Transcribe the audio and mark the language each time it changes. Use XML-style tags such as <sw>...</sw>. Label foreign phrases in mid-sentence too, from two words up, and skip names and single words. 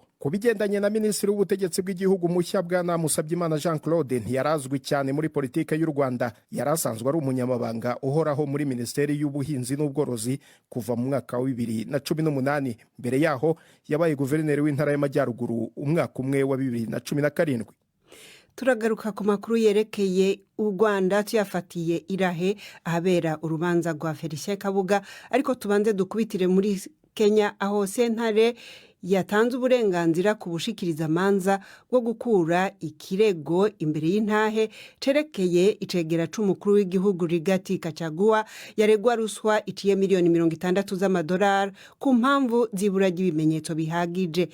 <rw>Kubigendanye na Minisitiri w'ubutegetsi bw'igihugu mushya Bwana Musabyimana Jean-Claude ntiyarazwi cyane muri politike y'u Rwanda. Yarasanzwe ari umunyamabanga uhoraho muri Minisiteri y'Ubuhinzi n'Ubworozi kuva mu mwaka wa 2018. Mbere yaho yabaye guverineri w'intara y'Amajyaruguru umwaka umwe wa 2017.</rw> <rn>Turagaruka ku makuru yerekeye u Rwanda tuyafatiye Irahe ahabera urubanza rwa Felicien Kabuga, ariko tubanze dukubitire muri Kenya aho sentare yatanze uburenganzira ku bushikirizamanza bwo gukura ikirego imbere y'intahe cerekeye icegera c'umukuru w'igihugu Rigathi Gachagua yaregwa ruswa iciye miliyoni 60 z'amadolari ku mpamvu zibura ry'ibimenyetso bihagije.</rn>